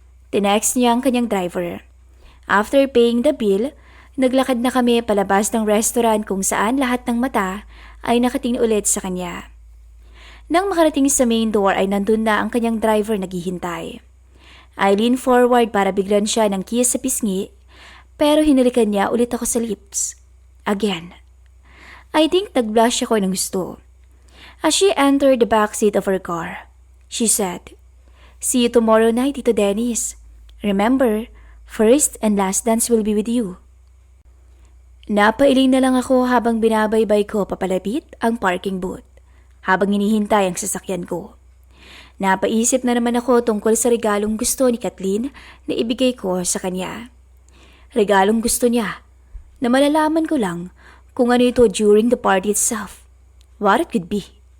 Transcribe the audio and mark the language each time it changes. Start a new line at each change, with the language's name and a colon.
Filipino: Tinext niya ang kanyang driver.
English: After paying the bill,
Filipino: naglakad na kami palabas ng restaurant kung saan lahat ng mata ay nakatingin ulit sa kanya. Nang makarating sa main door ay nandun na ang kanyang driver naghihintay.
English: I leaned forward
Filipino: para biglan siya ng kiss sa pisngi. Pero hinalikan niya ulit ako sa lips.
English: Again. I think
Filipino: nag-blush ako ng gusto.
English: As she entered the backseat of her car, she said, See you tomorrow night, Tito Dennis. Remember, first and last dance will be with you.
Filipino: Napailing na lang ako habang binabaybay ko papalapit ang parking booth, habang hinihintay ang sasakyan ko. Napaisip na naman ako tungkol sa regalong gusto ni Kathleen na ibigay ko sa kanya. Regalong gusto niya, na malalaman ko lang kung ano ito
English: during the party itself. What it could be.